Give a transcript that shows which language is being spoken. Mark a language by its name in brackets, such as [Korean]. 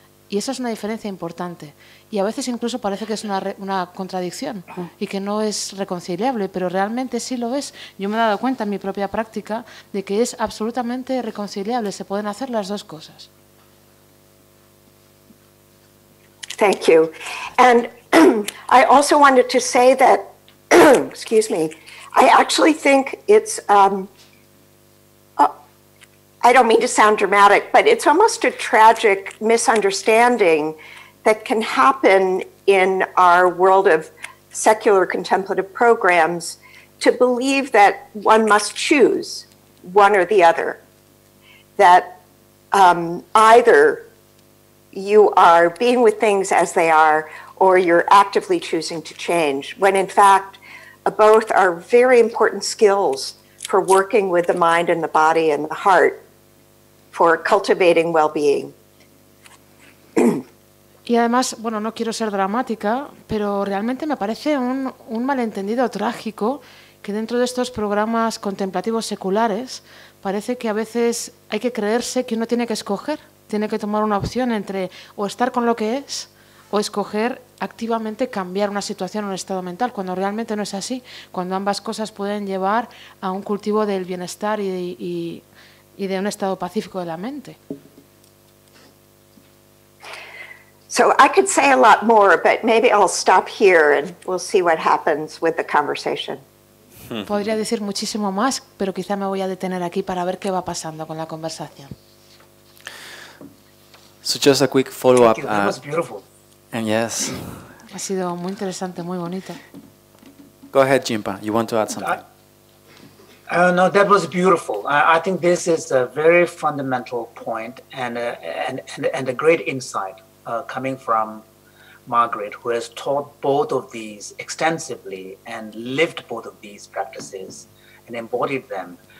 [Spanish] Y esa es una diferencia importante. Y a veces incluso parece que es una contradicción y que no es reconciliable, pero realmente sí lo es. Yo me he dado cuenta en mi propia práctica de que es absolutamente reconciliable. Se pueden hacer las dos cosas. [English] Thank you. And I also wanted to say that, excuse me, I actually think it's, I don't mean to sound dramatic, but it's almost a tragic misunderstanding that can happen in our world of secular contemplative programs to believe that one must choose one or the other. That either you are being with things as they are or you're actively choosing to change, when in fact both are very important skills for working with the mind and the body and the heart, for cultivating well-being. [Spanish] Y además, bueno, no quiero ser dramática, pero realmente me parece un malentendido trágico que dentro de estos programas contemplativos seculares parece que a veces hay que creerse que uno tiene que escoger, tiene que tomar una opción entre o estar con lo que es o escoger activamente cambiar una situación o un estado mental, cuando realmente no es así, cuando ambas cosas pueden llevar a un cultivo del bienestar y de un estado pacífico de la mente. [English] So I could say a lot more, but maybe I'll stop here and we'll see what happens with the conversation. [Spanish] Podría decir muchísimo más, pero quizá me voy a detener aquí para ver qué va pasando con la conversación. [English] So just a quick follow-up. That was beautiful. And yes. [Spanish] Ha sido muy interesante, muy bonito. [English] Go ahead, Jinpa. You want to add something? No, that was beautiful. I think this is a very fundamental point and a great insight coming from Margaret, who has taught both of these extensively and lived both of these practices and embodied them.